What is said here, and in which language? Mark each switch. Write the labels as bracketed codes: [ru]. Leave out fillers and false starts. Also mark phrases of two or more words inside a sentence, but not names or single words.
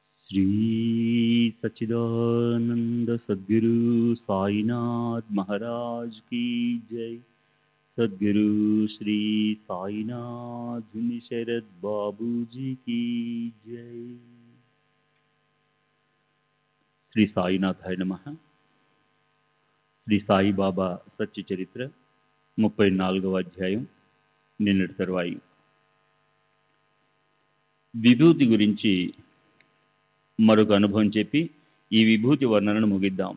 [hi] श्री सच्चिदानंद सद्गुरु साईनाथ महाराज की जय। सद्गुरु श्री साईनाथ शरद बाबू जी की जय। [te] శ్రీ సాయినాథాయ నమః. శ్రీ సాయిబాబా సత్య చరిత్ర 34వ అధ్యాయం. నిన్నటి తరువాయి విభూతి గురించి మరొక అనుభవం చెప్పి ఈ విభూతి వర్ణనను ముగిద్దాం.